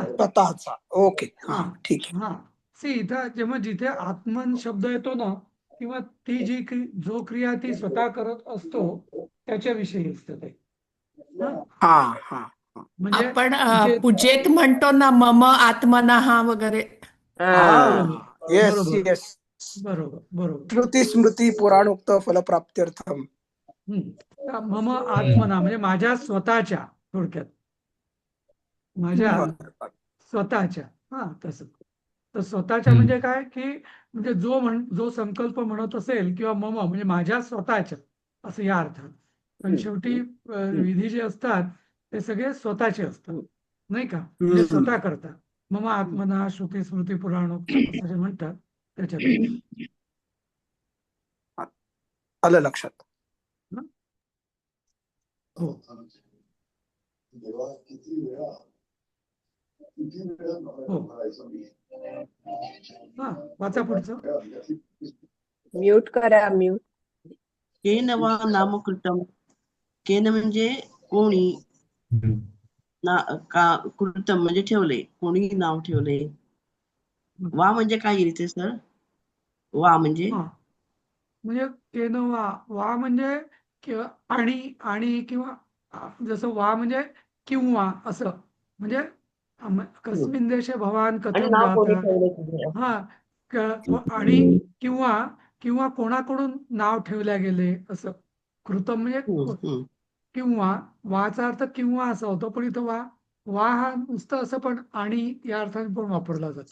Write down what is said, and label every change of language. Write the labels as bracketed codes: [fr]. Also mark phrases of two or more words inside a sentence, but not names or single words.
[mr] स्वतःचा. ओके. हा हा ठीक आहे. हा सी इथं जेव्हा जिथे आत्मन शब्द येतो ना, किंवा ती जो क्रिया ती स्वतः करत असतो त्याच्याविषयी असतं ते. हा हा हा हा. म्हणजे आपण तिथे पूजेत म्हणतो ना [sa] मम आत्मनः [mr] वगैरे. बरोबर येस बरोबर येस. बरोबर बरोबर. [sa] श्रुती स्मृती पुराणोक्त फलप्राप्त्यर्थम. [mr] तर [sa] मम आत्मना [mr] म्हणजे माझ्या स्वतःच्या, थोडक्यात माझ्या बरं. स्वतःच्या. हा तसं. तर स्वतःच्या म्हणजे काय, की म्हणजे जो संकल्प म्हणत असेल किंवा मम म्हणजे माझ्या स्वतःच्या, असं या अर्थात. पण शेवटी विधी जे असतात ते सगळे स्वतःचे असतात, नाही का, म्हणजे स्वतः करतात. [sa] मम आत्मना श्रुती स्मृती पुराणोक्त [mr] असं जे म्हणतात त्याच्यात. आलं लक्षात. हो. हो. हा वाचा पुढचं. म्यूट करा, म्यूट. [sa] केन वा नामकृतम. [mr] केन म्हणजे कोणी, कृतम म्हणजे ठेवले, कोणी नाव ठेवले. वा म्हणजे काय येईल ते सर? वा म्हणजे हा म्हणजे [sa] केन वा [mr] म्हणजे आणि किंवा जसं वा म्हणजे किंवा असं, म्हणजे [sa] कस्मिन देशे भवान [mr] आणि कथम नाव कोणी जाता. ठेवले. आणि किंवा किंवा कोणाकडून नाव ठेवल्या गेले असं. कृतम म्हणजे किंवा, वाचा अर्थ किंवा असा होतो, पण इथं वा हा नुसतं असं पण आणि या अर्थाने पण वापरला जातो.